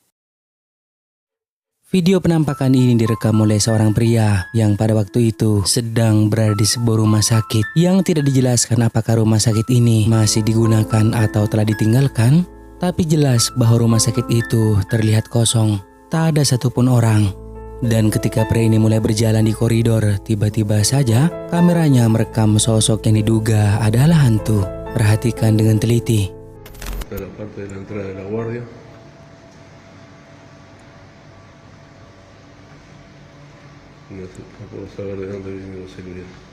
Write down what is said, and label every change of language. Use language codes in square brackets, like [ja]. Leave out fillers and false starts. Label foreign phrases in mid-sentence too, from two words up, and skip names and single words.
[id] Video penampakan ini direkam oleh seorang pria yang pada waktu itu sedang berada di sebuah rumah sakit yang tidak dijelaskan apakah rumah sakit ini masih digunakan atau telah ditinggalkan, tapi jelas bahwa rumah sakit itu terlihat kosong, tak ada satupun orang. Dan ketika pria ini mulai berjalan di koridor, tiba-tiba saja kameranya merekam sosok yang diduga adalah hantu. Perhatikan dengan teliti. [es] hasta la parte de la entrada de la guardia. No puedo saber de dónde viene la seguridad.